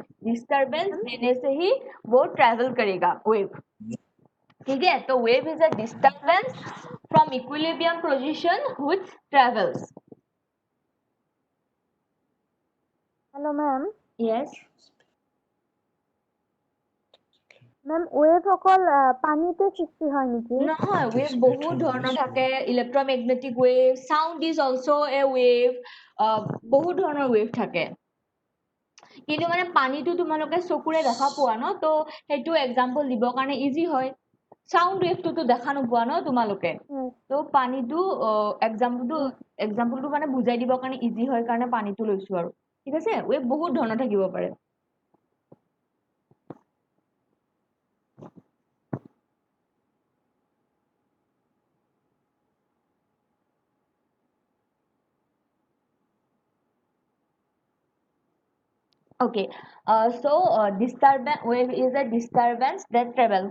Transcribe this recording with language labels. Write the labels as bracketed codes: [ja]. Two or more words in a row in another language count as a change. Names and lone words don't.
[hi] डिस्टर्बेंस देने से ही वो ट्रेवल करेगा वेव. ठीक है, तो [en] wave is a disturbance from equilibrium position which travels. hello ma'am. यस [as] मैम ওয়েভ অকল পানীতে সৃষ্টি হয় নেকি? নহয়, ৱেভ বহুত ধৰণৰ থাকে. [en] electromagnetic wave, sound is also a wave. [as] বহুত ধৰণৰ ৱেভ থাকে, কিন্তু মানে পানীটো তোমালোকে চকুৰে দেখা পোৱা ন, তো সেইটো এক্সাম্পল দিবৰ কাৰণে ইজি হয়. সাউণ্ড ৱেভটোতো দেখা নোপোৱা ন তোমালোকে, তো পানীটো এক্সাম্পলটো মানে বুজাই দিবৰ কাৰণে ইজি হয় কাৰণে পানীটো লৈছো আৰু. ঠিক আছে, ৱেভ বহুত ধৰণৰ থাকিব পাৰে. [en] Okay, disturbance wave is a disturbance that travels.